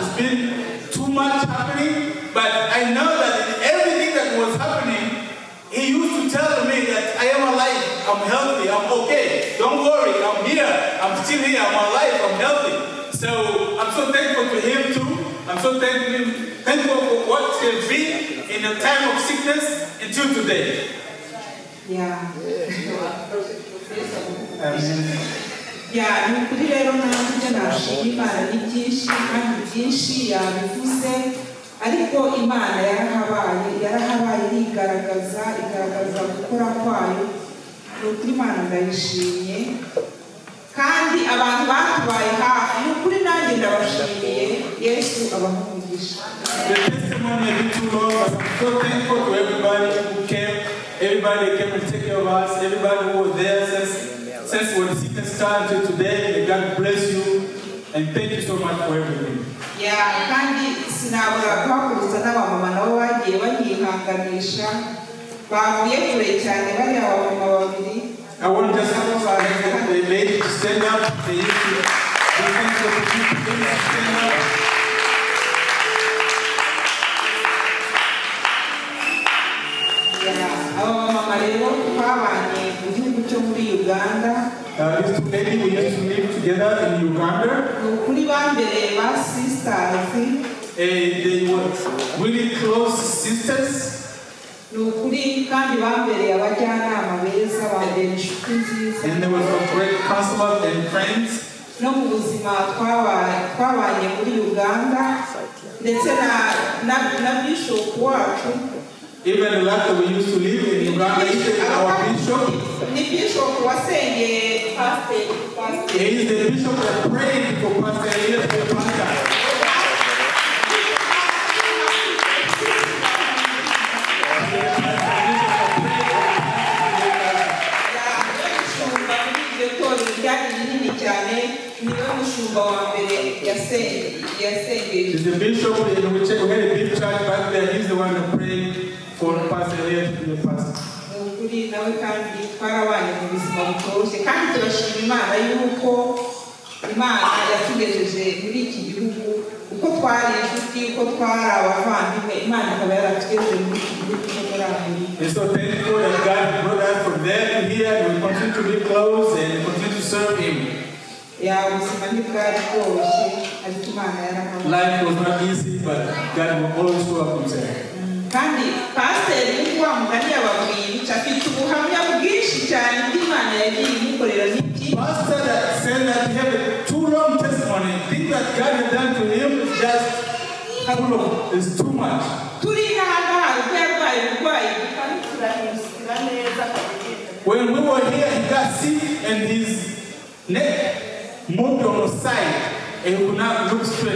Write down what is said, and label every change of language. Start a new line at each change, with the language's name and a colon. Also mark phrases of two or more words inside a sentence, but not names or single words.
English: It's been too much happening, but I know that in everything that was happening, he used to tell me that I am alive, I'm healthy, I'm okay. Don't worry, I'm here, I'm still here, I'm alive, I'm healthy. So I'm so thankful to him too. I'm so thankful for what he has been in a time of sickness until today. Yeah. Amen.
Kinyarwanda: Ni ukuri rero nanjye nashima Imana ni byinshi kandi byinshi yabivuze ariko Imana yarahabaye igaragaza gukora kwayo. Ni ukuri Imana ndayishimiye kandi abantu batubaye hafi. Ni ukuri nanjye ndabashimiye. Yesu abamugisha.
English: The testimony a bit too long, but I'm so thankful to everybody who came. Everybody came to take care of us. Everybody who was there since when the sickness started until today. May God bless you and thank you so much for everything.
Kinyarwanda: Kandi sinabura kuhakuruza n'abamama nabo bagiye banyihanganisha bavuye kure cyane bariya abamama babiri.
English: I want just the ladies to stand up. They used to stand up.
Kinyarwanda: Abamama rero twabanye mu gihugu cyo muri Uganda.
English: These two ladies we used to live together in Uganda.
Kinyarwanda: Ni ukuri bambereye ba sisters.
English: They were really close sisters.
Kinyarwanda: Ni ukuri kandi bambereye abajyanama beza bambere inshuti nziza.
English: And there was a great counselor and friends.
Kinyarwanda: No mu buzima twabanye muri Uganda ndetse na bishop wacu.
English: Even the life that we used to live in Uganda, our bishop.
Kinyarwanda: Ni bishop wasengeye Pastor.
English: He is the bishop that prayed for Pastor Elia to be a pastor. He's the bishop, and we had a big church back there. He's the one that prayed for Pastor Elia to be a pastor.
Kinyarwanda: Nawe kandi twarabanye mu buzima butoroshye kandi turashima Imana yuko Imana yatugejeje muri iki gihugu uko twari inshuti uko twari abavandimwe Imana ikaba yaratugejeje muri iki gihugu cyo muri Amerika.
English: And so thankful that God brought us from there to here and we continue to be close and continue to serve Him.
Kinyarwanda: Ubuzima ntibwari bworoshye ariko Imana yarahabaye.
English: Life was not easy, but God will always show up Himself.
Kinyarwanda: Kandi pasiteri w'uwa mugani yababwiye afite ubuhamya
English: Pastor that said that he had a too long testimony. Think that God had done to him is just full of, is too much. When we were here, he got sick and his neck moved on the side and he could not look straight.